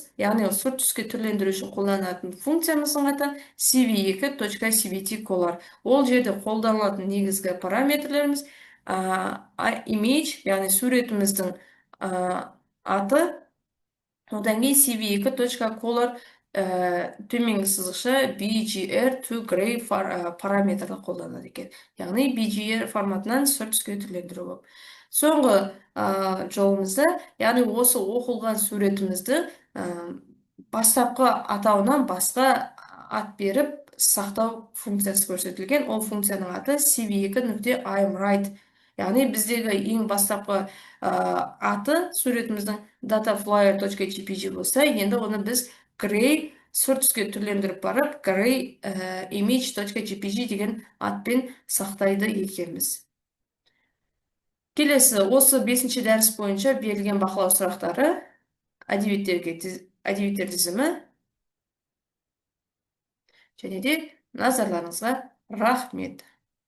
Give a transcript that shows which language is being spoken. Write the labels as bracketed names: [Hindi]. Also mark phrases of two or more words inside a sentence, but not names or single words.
[Kazakh] Яғни сұр түске түрлендіру үшін қолданатын функциямыздың аты cv2.cvt_color. Ол жерде қолданылатын негізгі параметрлеріміз image, яғни суретіміздің аты, одан кейін cv2.color төменгі сызықша [English] BGR to gray [Kazakh] параметрді қолданады екен. Яғни BGR форматынан сұр түске түрлендіру болып. Соңғы жолымызда, яғни осы оқылған суретімізді бастапқы атауынан басқа ат беріп сақтау функциясы көрсетілген. Ол функцияның аты cv2.imwrite. Яғни біздегі ең бастапқы аты суретіміздің dataflyer.jpg болса, енді оны біз gray сұр түске түрлендіріп барып, gray image.jpg деген атпен сақтайды екенбіз. Келесі, осы 5-ші дәріс бойынша берілген бақылау сұрақтары, әдебиеттер тізімі, және де назарларыңызға рахмет.